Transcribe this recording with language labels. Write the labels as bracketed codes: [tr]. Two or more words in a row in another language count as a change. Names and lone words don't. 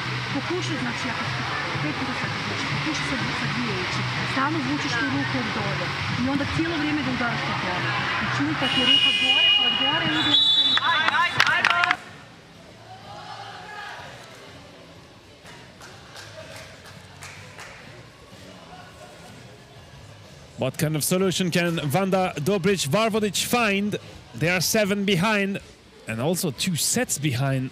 [hr] Pokušaj, znači, ako 5 puta sad izvuči, pokušaj sa 2 ići. Stalno vučiš tu ruku od dole. I onda cijelo vrijeme da udaraš po dole. Znači, uvijek kad je ruka gore, pa od gore ide... [en] What kind of solution can Vanda Dobric-Varvodic find? They are 7 behind and also 2 sets behind.